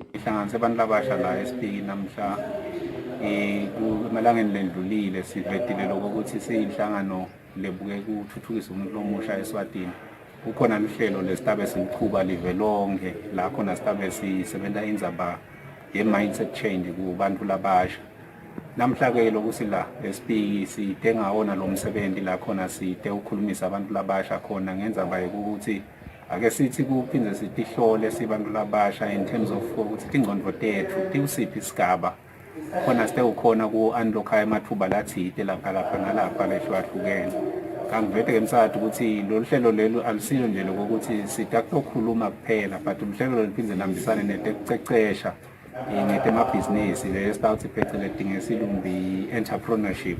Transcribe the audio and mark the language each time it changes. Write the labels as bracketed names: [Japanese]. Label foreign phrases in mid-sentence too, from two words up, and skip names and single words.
[Swati] Ihlanganise bantfu labasha la esipiki namhla kumalangeni ledlulile sivetile lokho ukuthi siyinhlangano lebuke kuthuthukisa umuntu lomusha eSwatini. Kukhona luhlelo lesitabe siliqhuba live lonke la khona sitabe sisebenta indzaba ye-mindset change kubantu labasha. Namhla ke lokhu sila esipiki side ngawona lo msebenzi la khona side ukukhulumisa abantu labasha khona ngendzaba yokuthi ake sithi kuphinze sitihlole sibantu labasha [English] in terms of [Swati] ukuthi tingqondo tethu tiusiphi isigaba khona site ukhona ku-unlocka emathuba lathide lapha nalapha lehlukahlukene. Kangivete ke msakade ukuthi lolu hlelo lelo alisilo nje lokuthi sitakukhuluma kuphela but uhlelo loliphinze lihambisane netekucecesha ngetemabhizinisi lesitawuthi phecelezi ngesilumbi entrepreneurship.